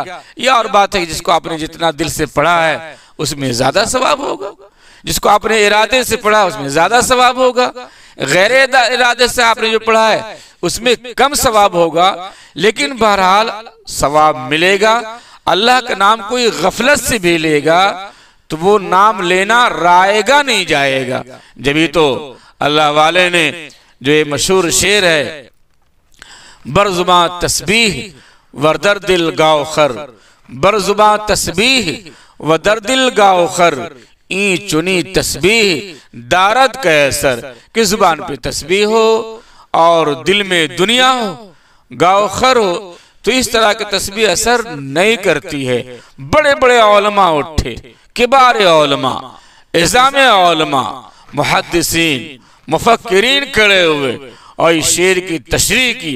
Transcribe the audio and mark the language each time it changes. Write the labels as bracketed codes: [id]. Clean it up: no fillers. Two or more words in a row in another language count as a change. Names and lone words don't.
[ur] یہ اور بات ہے کہ جس کو آپ نے جتنا دل سے پڑھا ہے اس میں زیادہ ثواب ہوگا، جس کو آپ نے ارادے سے پڑھا اس میں زیادہ ثواب ہوگا، غیر ارادے سے آپ نے جو پڑھا ہے اس میں کم ثواب ہوگا، لیکن بہرحال ثواب ملے گا۔ اللہ کا نام کوئی غفلت سے بھی لے گا تو وہ نام لینا رائے گا نہیں جائے گا۔ جبھی تو اللہ والے نے جو یہ مشہور شعر ہے، [fa] برزباں تسبیح و در دل گاؤ خر، برزباں تسبیح و در دل گاؤ خر، این چنی تسبیح دارد کا اثر، [ur] کہ زبان پہ تسبیح ہو اور دل میں دنیا ہو، گاؤ خر ہو، تو اس طرح کی تسبیح اثر نہیں کرتی ہے۔ بڑے بڑے علماء اٹھے، کبار علماء، اعظام علماء، محدثین، مفکرین کھڑے ہوئے، اور اس شعر کی تشریح کی